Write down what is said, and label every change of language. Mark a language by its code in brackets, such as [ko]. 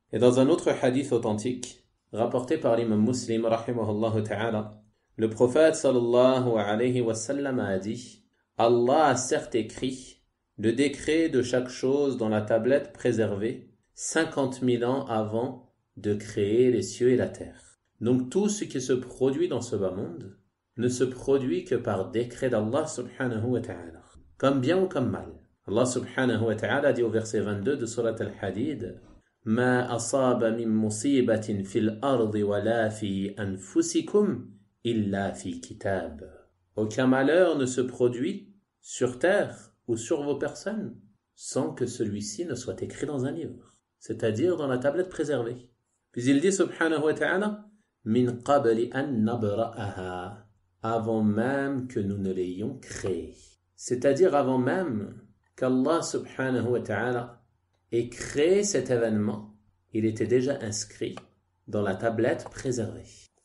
[fr] Et dans un autre hadith authentique, rapporté par l'imam Muslim, rahimahullah ta'ala, le prophète sallallahu alayhi wa sallam a dit, Allah a certes écrit le décret de chaque chose dans la tablette préservée 50 000 ans avant de créer les cieux et la terre. Donc tout ce qui se produit dans ce bas monde ne se produit que par décret d'Allah subhanahu wa ta'ala, comme bien ou comme mal. Allah subhanahu wa ta'ala dit au verset 22 de Surat al-Hadid, [ar] ما أصاب من مصيبة في الأرض ولا في أنفسكم إلا في كتاب. [fr] Aucun malheur ne se produit sur terre ou sur vos personnes sans que celui-ci ne soit écrit dans un livre, c'est-à-dire dans la tablette préservée. Puis il dit subhanahu wa ta'ala, [ar] min qabli an nabra'aha, [fr] avant même que nous ne l'ayons créé, c'est-à-dire avant même qu'Allah subhanahu wa ta'ala ait créé cet événement, il était déjà inscrit dans la tablette préservée.